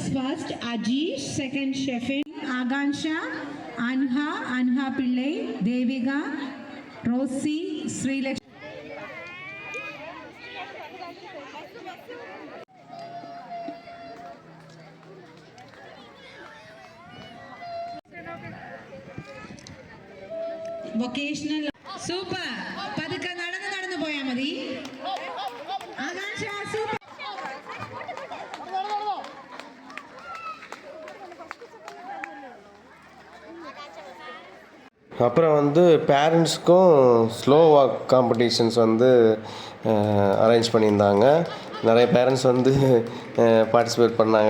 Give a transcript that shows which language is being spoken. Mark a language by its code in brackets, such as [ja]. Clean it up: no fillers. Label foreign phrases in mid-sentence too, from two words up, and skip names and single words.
[en] First Ajish, second Shefin, Agansha, Anha Pillai, Devika, Rosie, Srilakshmi. Vocational super. [ml] പതുക്കെ നടന്നു പോയാൽ മതി. ആകാംക്ഷ super. [ta] அப்புறம் வந்து பேரண்ட்ஸ்க்கும் [en] slow walk competitions [ta] வந்து அரேஞ்ச் பண்ணியிருந்தாங்க. நிறைய பேரண்ட்ஸ் வந்து பார்ட்டிசிபேட் பண்ணாங்க.